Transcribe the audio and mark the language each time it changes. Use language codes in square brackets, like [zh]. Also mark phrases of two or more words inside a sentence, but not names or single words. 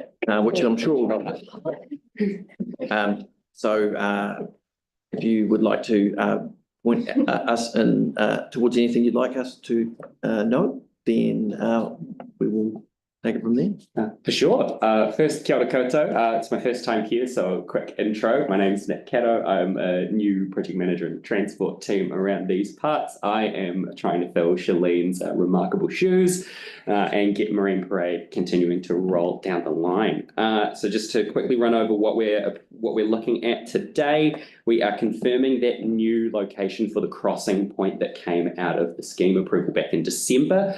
[en] Which I'm sure will not. So if you would like to point us in towards anything you'd like us to know, then we will take it from there. For sure. First, [mi] kia ora koutou. [en] It's my first time here, so a quick intro. My name is Nick Caddo. I'm a new project manager in the transport team around these parts. I am trying to fill Shalene's remarkable shoes and get Marine Parade continuing to roll down the line. So just to quickly run over what we're looking at today, we are confirming that new location for the crossing point that came out of the scheme approval back in December.